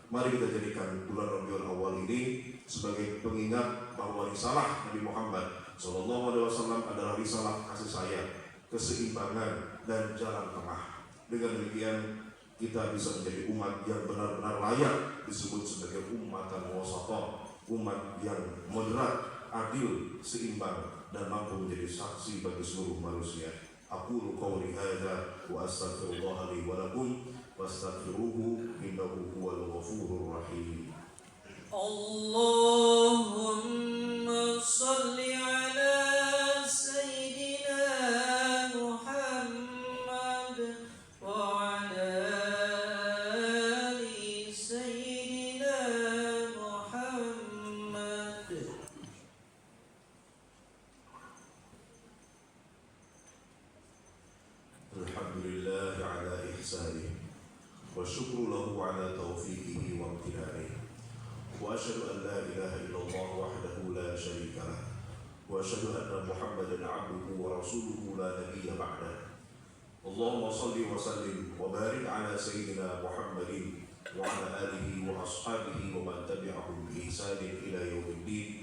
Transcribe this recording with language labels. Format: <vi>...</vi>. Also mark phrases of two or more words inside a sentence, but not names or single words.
<id>Mari kita jadikan bulan Rabiul Awal ini sebagai pengingat bahwa risalah Nabi Muhammad SAW adalah risalah kasih sayang, keseimbangan, dan jalan tengah. Dengan demikian kita bisa menjadi umat yang benar-benar layak disebut sebagai</id> <ar>أمة وسطا,</ar> <id>umat yang moderat, adil, seimbang, dan mampu menjadi saksi bagi seluruh manusia.</id> <ar>أقول قولي هذا وأستغفر الله لي ولكم وأستغفره إنه هو الغفور الرحيم. اللهم صل على سيدنا محمد وعلى آل سيدنا محمد. الحمد لله على إحسانه والشكر له على توفيقه وامتنانه. وأشهد أن لا إله إلا الله وحده لا شريك له. وأشهد أن محمدا عبده ورسوله لا نبي بعده. اللهم صل وسلم وبارك على سيدنا محمد وعلى آله وأصحابه ومن تبعهم بإحسان إلى يوم الدين.</ar>